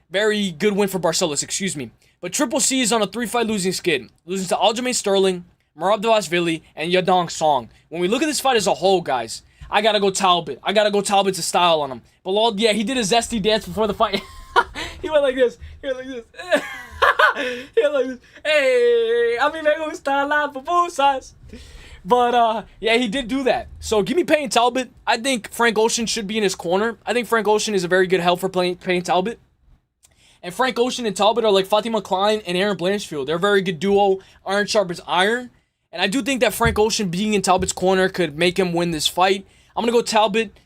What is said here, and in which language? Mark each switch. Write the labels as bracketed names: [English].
[English] Very good win for Barcelos, excuse me. But Triple C is on a 3-fight losing skid. Losing to Aljamain Sterling, Merab Dvalishvili, and Yadong Song. When we look at this fight as a whole, guys, I gotta go Talbot. I gotta go Talbot to style on him. Bilal, yeah, he did a zesty dance before the fight. He went like this. He went like this. He went like this. [Spanish] Hey, a mí me gusta la pupusas. [English] But, yeah, he did do that. So, give me Payne Talbot. I think Frank Ocean should be in his corner. I think Frank Ocean is a very good help for Payne Talbot. And Frank Ocean and Talbot are like Fatima Klein and Aaron Blanchfield. They're a very good duo. Iron sharp as iron. And I do think that Frank Ocean being in Talbot's corner could make him win this fight. I'm going to go Talbot.